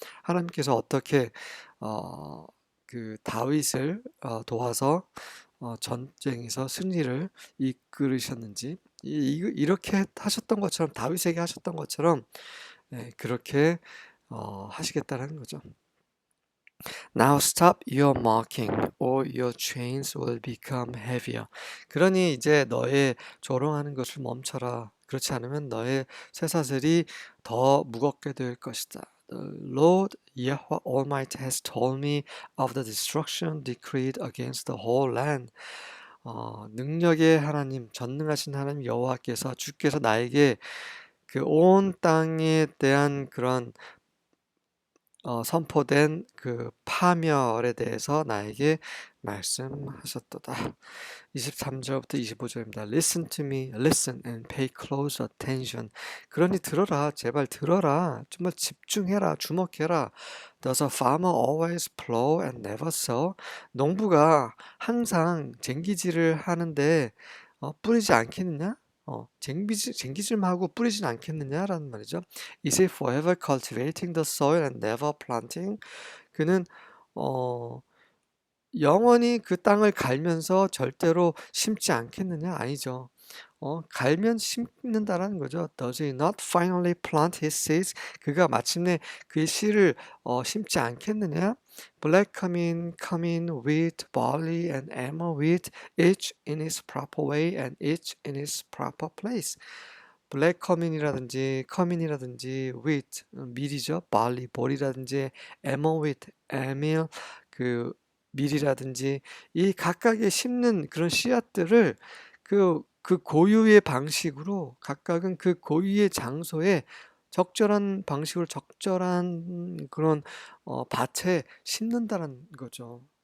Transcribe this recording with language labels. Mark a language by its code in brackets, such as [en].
[ko] 하나님께서 어떻게 그 다윗을 도와서 전쟁에서 승리를 이끌으셨는지, 이렇게 하셨던 것처럼, 다윗에게 하셨던 것처럼 그렇게 하시겠다는 거죠. [en] Now stop your mocking, or your chains will become heavier. [ko] 그러니 이제 너의 조롱하는 것을 멈춰라. 그렇지 않으면 너의 쇠사슬이 더 무겁게 될 것이다. [en] The Lord Yahweh Almighty has told me of the destruction decreed against the whole land. [ko] 능력의 하나님, 전능하신 하나님 여호와께서, 주께서 나에게 그 온 땅에 대한 그런 선포된 그 파멸에 대해서 나에게 말씀하셨도다. 23절부터 25절입니다. [en] Listen to me, listen and pay close attention. [ko] 그러니 들어라, 제발 들어라. 정말 집중해라, 주목해라. [en] Does a farmer always plow and never sow? [ko] 농부가 항상 쟁기질을 하는데 뿌리지 않겠느냐? 쟁기질만 하고 뿌리진 않겠느냐라는 말이죠. [en] Is he forever cultivating the soil and never planting? [ko] 그는 영원히 그 땅을 갈면서 절대로 심지 않겠느냐? 아니죠. 갈면 심는다라는 거죠. [en] Does he not finally plant his seeds? [ko] 그가 마침내 그의 씨를 심지 않겠느냐? [en] Black cumin, wheat, barley, and emmer wheat, each in its proper way and each in its proper place. [ko] 블랙 커민이라든지 wheat, 밀이죠. barley, 보리라든지 emmer wheat, 에밀, 그 밀이라든지 이 각각의 심는 그런 씨앗들을 그 고유의 방식으로, 각각은 그 고유의 장소에 적절한 방식으로 적절한 그런 밭에 심는다는 거죠.